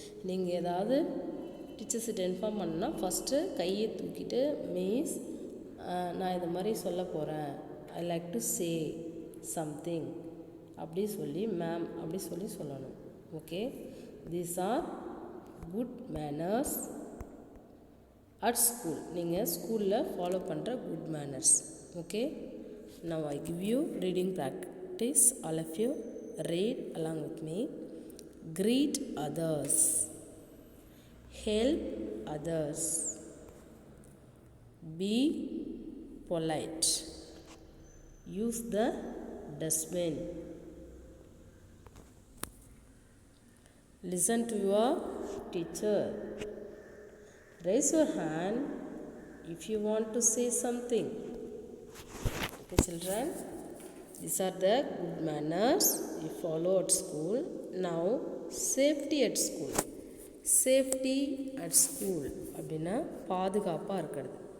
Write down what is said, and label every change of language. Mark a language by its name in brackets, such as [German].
[Tamil] நீங்கள் ஏதாவது டீச்சர்ஸ்கிட்ட இன்ஃபார்ம் பண்ணால் ஃபஸ்ட்டு கையை தூக்கிட்டு, மீஸ் நான் இது மாதிரி சொல்ல போகிறேன், [English] I like to say something [Tamil] அப்படி சொல்லி, மேம் அப்படி சொல்லணும். [English] Okay, these are good manners at school. [Tamil] நீங்கள் ஸ்கூலில் ஃபாலோ பண்ணுற good manners. [English] Okay, now I give you reading practice. All of you read along with me. Greet others, help others, be polite, use the dustbin, listen to your teacher, raise your hand if you want to say something. Okay, children, these are the good manners you follow at school. Now, safety at school. Safety at school [Tamil] அப்படின்னா பாதுகாப்பாக இருக்கிறது.